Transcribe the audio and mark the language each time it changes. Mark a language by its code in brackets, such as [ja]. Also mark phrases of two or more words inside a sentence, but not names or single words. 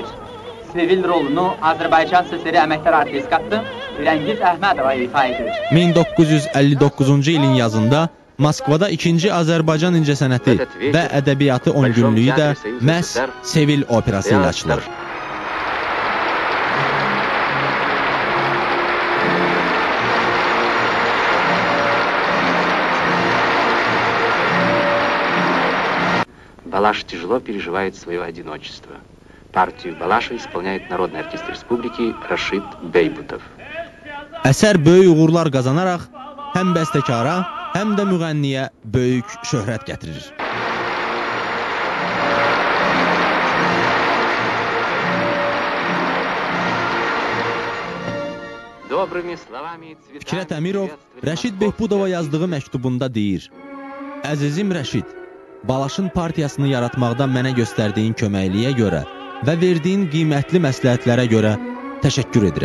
[az] Sevil rolunu Azərbaycan SSR əməkdar artistqası Firəngiz Əhmədova ifa edir. 1959-cu ilin yazında Moskvada 2-ci Azərbaycan incəsənəti və ədəbiyyatı 10 günlüyü də məhz Sevil operası ilə açılır. [ru] Балаш тяжело переживает свое одиночество. Партию Балаша исполняет народный артист республики Рашид Бейбутов. [az] Əsər böyük uğurlar qazanaraq həm bəstəkara, həm də müğənniyə böyük şöhrət gətirir. Fikrət Əmirov Rəşid Behbudova yazdığı məktubunda deyir: Əzizim Rəşid, Balaşın partiyasını yaratmaqda mənə göstərdiyin köməkliyə görə və verdiyin qiymətli məsləhətlərə görə təşəkkür edirəm.